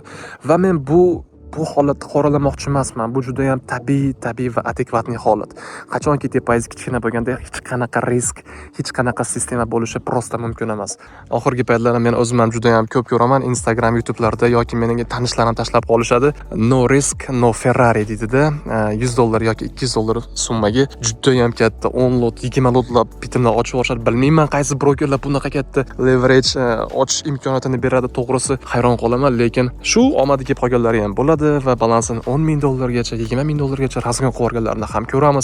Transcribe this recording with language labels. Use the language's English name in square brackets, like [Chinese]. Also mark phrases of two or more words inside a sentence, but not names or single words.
[Uzbek] Va men bu holatni qoralamoqchi emasman. Bu juda ham tabiiy va adekvatniy holat. Qachonki depozit kichkina bo'lganda hech qanaqa risk, hech qanaqa sistema bo'lishi prosta mumkin emas. Oxirgi paytlarda men o'zim ham juda ham ko'p ko'raman Instagram, YouTube'larda yoki mening tanishlarim tashlab qolishadi. [English] No risk, no Ferrari deydi-da. [Uzbek] 100 dollar yoki 200 dollar summaga juda ham katta 10 lot, 20 lotlab bitimlar ochib yuborishadi. Bilmayman qaysi brokerlar bunaqa katta leverage ochish imkoniyatini beradi. To'g'risi hayron qolaman, lekin shu omadi kelib qolganlari ham bo'ladi va balansini 10 ming dollargacha, 20 ming dollargacha razgon qilib yuborganlarni ham ko'ramiz.